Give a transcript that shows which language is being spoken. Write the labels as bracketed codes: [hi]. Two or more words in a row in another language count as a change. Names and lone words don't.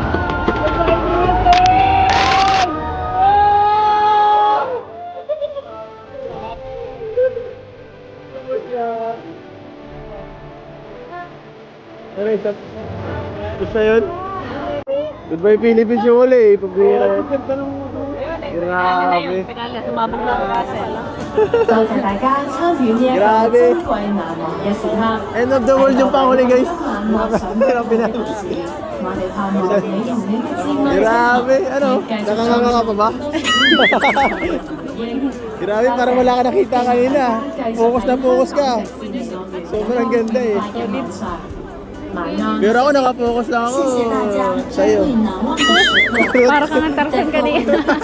[tl] Ano yun? Basta yun? [en] Goodbye Philippines [tl] yung uli. Pagbira yun. Grabe. [yue] 多謝大家參與呢一個 [tl] Grabe. [yue] 珍貴難忘嘅時刻。 [en] End of the world [tl] yung panghuli guys. [yue] 我 [tl] Pinag- [yue] 哋盼望你同你嘅摯愛 [tl] Grabe, ano? Nakanganga ka pa ba? Grabe, parang wala ka nakita kanina. Focus ka. Sobrang ganda eh. Pero ako nakapokus lang ako sa'yo. Para kang natarsan kanina.